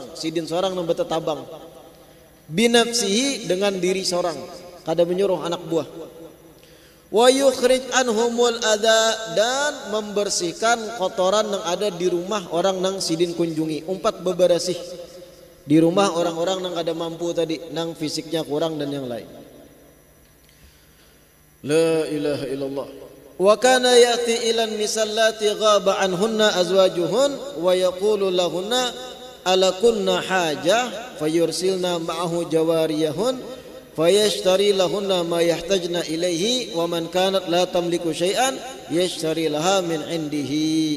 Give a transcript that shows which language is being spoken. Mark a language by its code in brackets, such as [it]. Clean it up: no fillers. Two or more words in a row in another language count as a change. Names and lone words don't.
[bjn] Sidin seorang yang bertetabang. Binafsihi, dengan diri seorang, kada menyuruh anak buah. [ar] ويخرج عنهم الأذى, [bjn] dan membersihkan kotoran yang ada di rumah orang nang Sidin kunjungi. Umpat bebersih di rumah orang-orang nang kada mampu tadi, nang fisiknya kurang dan yang lain. [ar] لا إله إلا الله. وكان يأتي إلى النساء اللاتي غاب عنهن أزواجهن ويقول لهن ألكن حاجة فيرسلن معه جواريهن فيشتري لهن ما يحتجن إليه ومن كانت لا تملك شيئا يشتري لها من عنده.